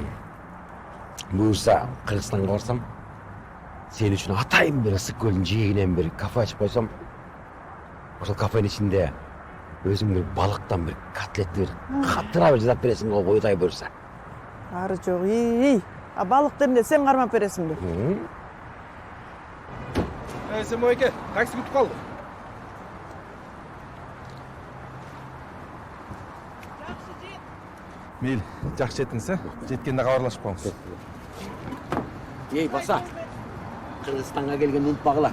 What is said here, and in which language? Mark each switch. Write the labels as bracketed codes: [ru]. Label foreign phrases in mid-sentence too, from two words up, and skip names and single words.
[ky] Буюрса, Кыргызстанга барсам, сен үчүн атайын бир ысык көлдүн жээгинен бир кафе ачып койсом, ошол кафенин ичинде өзүң бир балыктан бир котлетти бир каттыра бир жасап бересиң го бойдай буюрса. Ары жок, а балыкты эмне сен кармап бересиңби? Сен байке, такси күтүп калды. [kk] Мейлі, жақсы жеттіңіз, жеткенде хабарлашып қалыңыз. Ей, [ky] баса, Кыргызстанга келгенде унутпагыла.